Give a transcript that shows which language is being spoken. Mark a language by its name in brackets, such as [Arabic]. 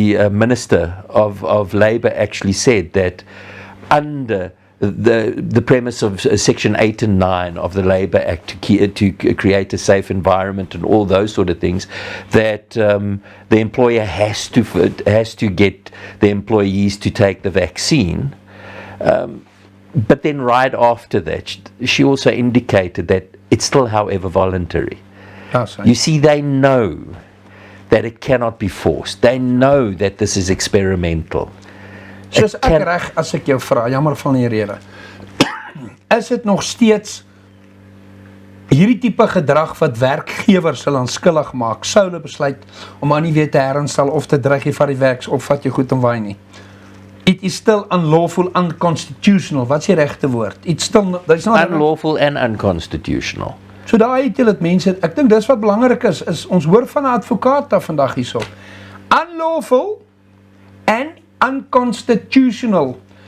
[English] Minister of Labour actually said, that under the premise of Section 8 and 9 of the Labour Act to create a safe environment and all those sort of things, that the employer has to get the employees to take the vaccine. But then right after that, she also indicated that it's still, however, voluntary. You see, they know that it cannot be forced. They know that this is experimental. [Afrikaans] Soos ek reg as ek jou vra, jammer van die rede, is dit nog steeds hierdie tipe gedrag wat werkgewers sal aanskuldig maak, sou hulle besluit om maar nie weer te herinstel of te dreig jy vat die werks of vat jy goed en waai nie. [English] It is still unlawful, unconstitutional. [Afrikaans] Wat is die regte woord? [English] It's still unlawful and unconstitutional. [Afrikaans] So daar het jy dit mense, ek dink dis wat belangrik is ons hoor van 'n advokaat daar vandag hierso. [English] Unlawful and unconstitutional.